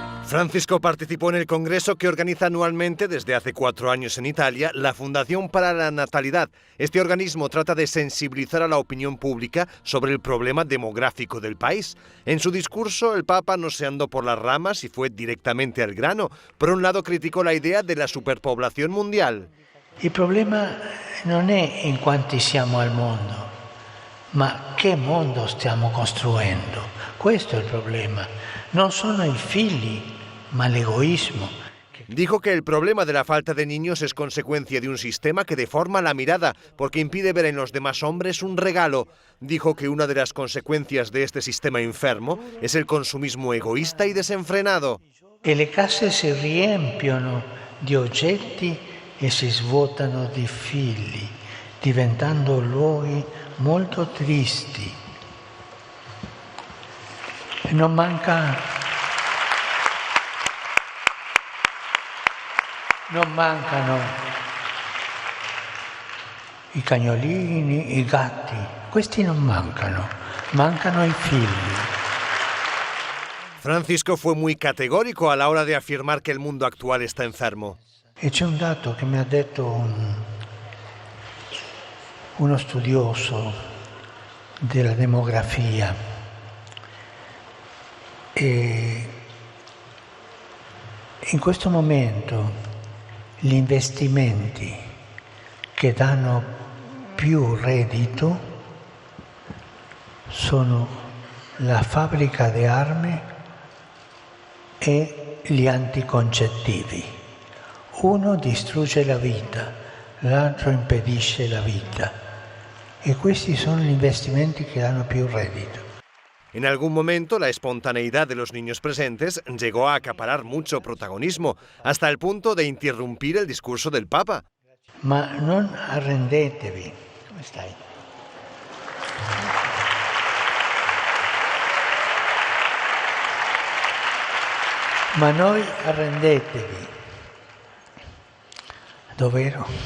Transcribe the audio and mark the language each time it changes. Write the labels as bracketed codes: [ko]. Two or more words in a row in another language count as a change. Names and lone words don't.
[es] Francisco participó en el congreso que organiza anualmente desde hace 4 años en Italia la Fundación para la Natalidad. Este organismo trata de sensibilizar a la opinión pública sobre el problema demográfico del país. En su discurso, el Papa no se andó por las ramas y fue directamente al grano. Por un lado, criticó la idea de la superpoblación mundial. [it] Il problema non è in quanti siamo al mondo, ma che mondo stiamo costruendo. Questo è il problema. Non sono i figli, ma l'egoismo. [es] Dijo que el problema de la falta de niños es consecuencia de un sistema que deforma la mirada porque impide ver en los demás hombres un regalo. Dijo que una de las consecuencias de este sistema enfermo es el consumismo egoísta y desenfrenado. [it] E le case si riempiono di oggetti e si svuotano di figli, diventando luoghi molto tristi. Non mancano i cagnolini, i gatti, questi non mancano i figli. [es] Francisco fue muy categórico a la hora de afirmar que el mundo actual está enfermo. [it] E c'è un dato che mi ha detto uno studioso della demografia. E in questo momento gli investimenti che danno più reddito sono la fabbrica di armi e gli anticoncettivi. Uno distrugge la vita, l'altro impedisce la vita. E questi sono gli investimenti che danno più reddito. [es] En algún momento, la espontaneidad de los niños presentes llegó a acaparar mucho protagonismo, hasta el punto de interrumpir el discurso del Papa. [it] Ma non arrendetevi. Come stai? Ma noi arrendetevi. Dov'ero?